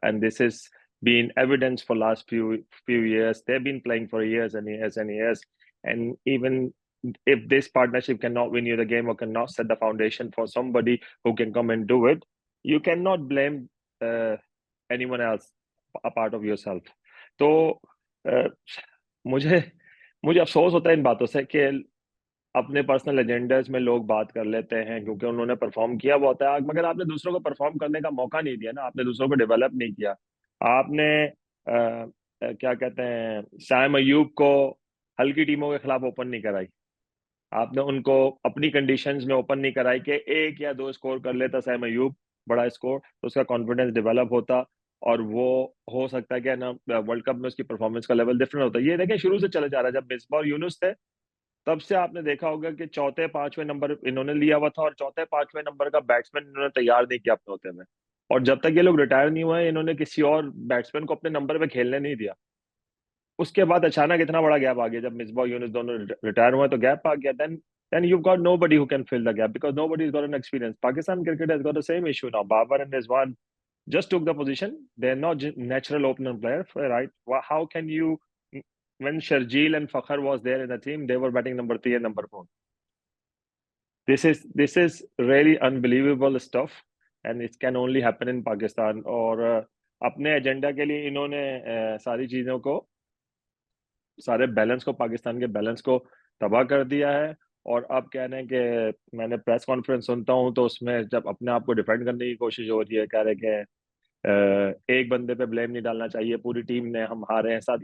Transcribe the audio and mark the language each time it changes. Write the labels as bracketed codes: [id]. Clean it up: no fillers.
[en] And this has been evidence for last few years. They've been playing for years and years and years. And even if this partnership cannot win you the game or cannot set the foundation for somebody who can come and do it, you cannot blame anyone else apart of yourself. [hi] So मुझे अफसोस होता है इन बातों से कि अपने personal agendas में लोग बात कर लेते हैं क्योंकि उन्होंने परफॉर्म किया वो होता है, मगर आपने दूसरों को परफॉर्म करने का मौका नहीं दिया ना, आपने दूसरों को डेवलप नहीं किया। आपने क्या कहते हैं, साइम अयूब को हल्की टीमों के खिलाफ ओपन नहीं कराई, आपने उनको अपनी कंडीशंस में ओपन नहीं कराई कि 1 या 2 स्कोर कर लेता साइम अयूब, बड़ा स्कोर, तो उसका कॉन्फिडेंस डेवलप होता और वो हो सकता है कि ना वर्ल्ड कप में उसकी परफॉर्मेंस का लेवल डिफरेंट होता है। ये देखें शुरू से चले जा रहा है, जब मिसबाह और यूनुस थे तब से आपने देखा होगा कि चौथे पांचवें नंबर इन्होंने लिया हुआ था और चौथे पांचवें नंबर का बैट्समैन इन्होंने तैयार नहीं किया अपने होते में, और जब तक ये लोग रिटायर नहीं हुए इन्होंने किसी और बैट्समैन को अपने नंबर पे खेलने नहीं दिया। उसके बाद अचानक इतना बड़ा गैप आ गया, जब मिसबाह यूनुस दोनों रिटायर हुए तो गैप आ गया। [en] then you've got nobody who can fill the gap because nobody's got an experience. Pakistan cricket has got the same issue now. Babar and Rizwan just took the position. They're not natural opener player, right? How can you, when Sharjeel and Fakhar was there in the team, they were batting number 3 and number 4. This is really unbelievable stuff, and it can only happen in Pakistan. [hi] और अपने agenda के लिए इन्होंने सारी चीजों को, सारे balance को, पाकिस्तान के बैलेंस को तबाह कर दिया है। और अब कह रहे हैं कि मैंने प्रेस कॉन्फ्रेंस सुनता हूं तो उसमें जब अपने आप को डिफेंड करने की कोशिश हो रही है, कह रहे कि एक बंदे पे ब्लेम नहीं डालना चाहिए, पूरी टीम ने, हम हारे हैं साथ।